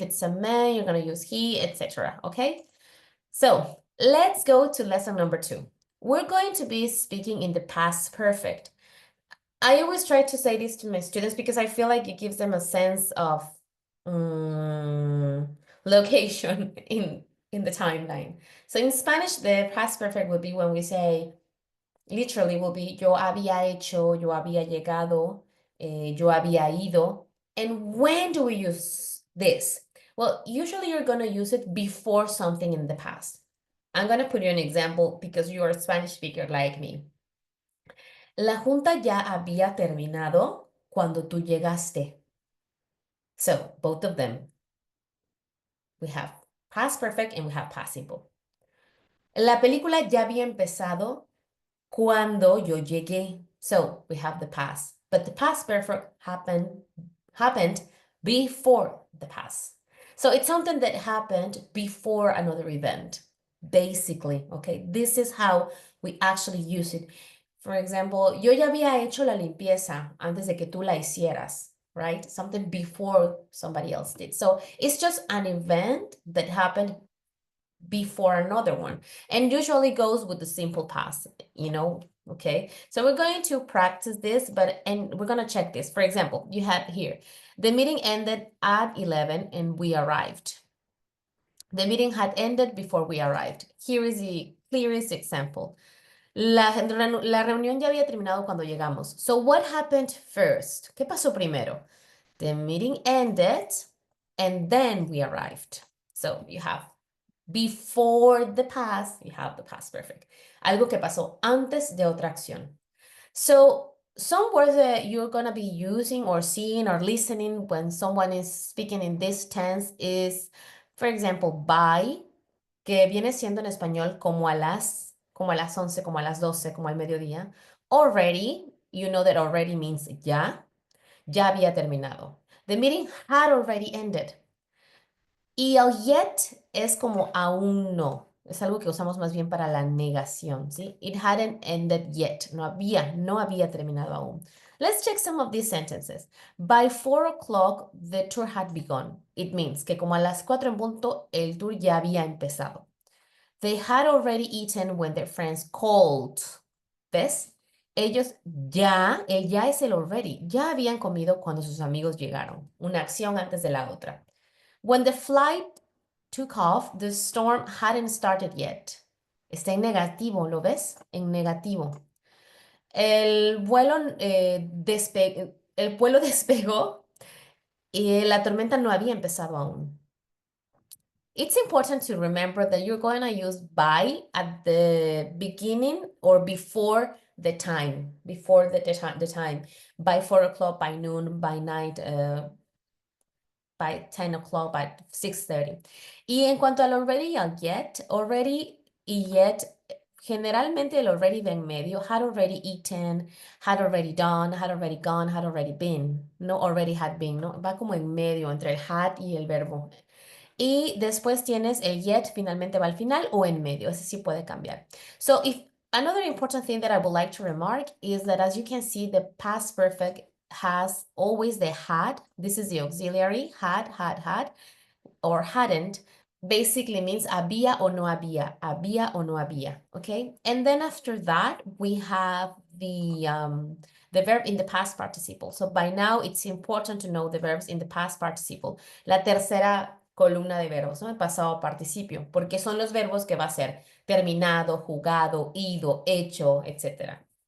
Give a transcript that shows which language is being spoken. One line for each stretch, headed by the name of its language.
English: If it's a man, you're gonna use he, etc. Okay? So let's go to lesson number 2. We're going to be speaking in the past perfect. I always try to say this to my students because I feel like it gives them a sense of location in the timeline. So in Spanish, the past perfect would be when we say, literally will be
Spanish: yo había hecho, yo había llegado, yo había ido.
English: And when do we use this? Well, usually you're going to use it before something in the past. I'm going to put you an example because you're a Spanish speaker like me.
Spanish: La junta ya había terminado cuando tú llegaste.
English: So, both of them. We have past perfect and we have past simple.
Spanish: La película ya había empezado cuando yo llegué.
English: So, we have the past. But the past perfect happened before the past. So, it's something that happened before another event, basically, okay? This is how we actually use it. For example,
Spanish: yo ya había hecho la limpieza antes de que tú la hicieras,
English: right? Something before somebody else did. So it's just an event that happened before another one and usually goes with the simple past, okay? So we're going to practice this, and we're going to check this. For example, you had here, the meeting ended at 11 and we arrived. The meeting had ended before we arrived. Here is the clearest example.
Spanish: La reunión ya había terminado cuando llegamos.
English: So what happened first?
Spanish: ¿Qué pasó primero?
English: The meeting ended and then we arrived. So you have before the past, you have the past perfect.
Spanish: Algo que pasó antes de otra acción.
English: So some words that you're going to be using or seeing or listening when someone is speaking in this tense is, for example, by,
Spanish: que viene siendo en español como a las 11, como a las 12, como al mediodía.
English: Already, you know that already means
Spanish: ya había terminado.
English: The meeting had already ended.
Spanish: Y el yet es como aún no. Es algo que usamos más bien para la negación, ¿sí?
English: It hadn't ended yet.
Spanish: No había terminado aún.
English: Let's check some of these sentences. By 4 o'clock, the tour had begun. It means
Spanish: que como a las 4 en punto, el tour ya había empezado.
English: They had already eaten when their friends called.
Spanish: ¿Ves? Ellos el ya es el already. Ya habían comido cuando sus amigos llegaron. Una acción antes de la otra.
English: When the flight took off, the storm hadn't started yet.
Spanish: Está en negativo, ¿lo ves? En negativo. El vuelo despegó y la tormenta no había empezado aún.
English: It's important to remember that you're going to use by at the beginning or before the time, before the time, by 4 o'clock, by noon, by night, by 10 o'clock, by 6:30.
Spanish: Y en cuanto al already y al yet, already y yet, generalmente el already va en medio,
English: had already eaten, had already done, had already gone, had already been,
Spanish: no already had been, ¿no? Va como en medio entre el had y el verbo. Y después tienes el yet, finalmente va al final o en medio, ese sí puede cambiar.
English: So if another important thing that I would like to remark is that as you can see, the past perfect has always the had. This is the auxiliary, had, or hadn't. Basically means
Spanish: había o no había,
English: okay? And then after that, we have the verb in the past participle. So by now, it's important to know the verbs in the past participle.
Spanish: La tercera columna de verbos, ¿no? El pasado participio, porque son los verbos que va a ser terminado, jugado, ido, hecho, etc.